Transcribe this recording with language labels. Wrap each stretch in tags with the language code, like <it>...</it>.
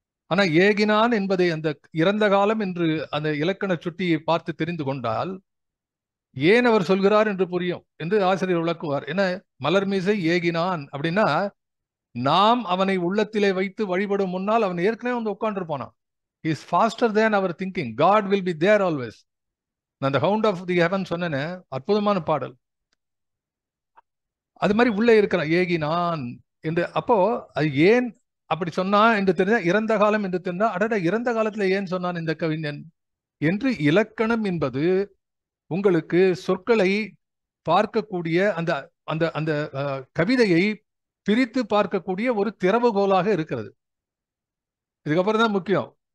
<ta>ஆனா ஏகினான் என்பதை அந்த இறந்த காலம் என்று அந்த இலக்கண சுட்டியை பார்த்து தெரிந்து கொண்டால் ஏன் அவர் சொல்கிறார் என்று புரியும் என்று ஆசிரியர் விளக்குவார். ஏன்னா மலர்மிசை ஏகினான் அப்படின்னா, நாம் அவனை உள்ளத்திலே வைத்து வழிபடும் முன்னால் அவன் ஏற்கனவே உட்கார்ந்து போனான்.</ta> <en>He is faster than our thinking. God will be there always.</en> <ta>நான் அந்த ஹவுண்ட் ஆஃப் தி ஹெவன் சொன்னேன்னு, அற்புதமான பாடல். அது மாதிரி உள்ளே இருக்கிறான் ஏகினான் என்று. அப்போ அது ஏன் அப்படி சொன்னான் என்று தெரிஞ்சா, இறந்த காலம் என்று தெரிஞ்சா, அடட இறந்த காலத்துல ஏன் சொன்னான் இந்த கவிஞன் என்று. இலக்கணம் என்பது உங்களுக்கு சொற்களை பார்க்கக்கூடிய அந்த அந்த அந்த கவிதையை பிரித்து பார்க்கக்கூடிய ஒரு திறவுகோலாக இருக்கிறது. இதுக்கப்புறம் தான் முக்கியம்.</ta>